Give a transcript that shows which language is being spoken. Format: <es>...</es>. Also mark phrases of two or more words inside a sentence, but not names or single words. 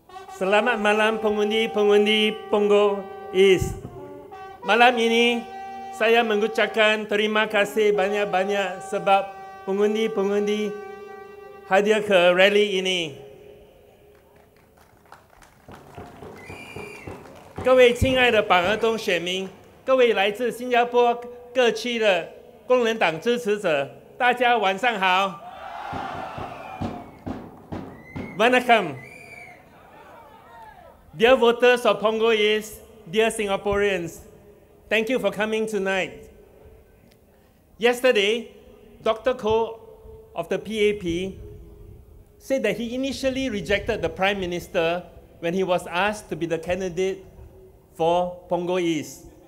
<ms>Selamat malam pengundi-pengundi Punggol East. Malam ini saya mengucapkan terima kasih banyak-banyak sebab pengundi-pengundi hadir ke rally ini.</ms> <zh>各位亲爱的板儿东选民，各位来自新加坡各区的工人党支持者，大家晚上好。Vanakkam.</zh> <en>Dear voters of Punggol East, dear Singaporeans, thank you for coming tonight. Yesterday, Dr. Koh of the PAP said that he initially rejected the Prime Minister when he was asked to be the candidate for Punggol East.</en>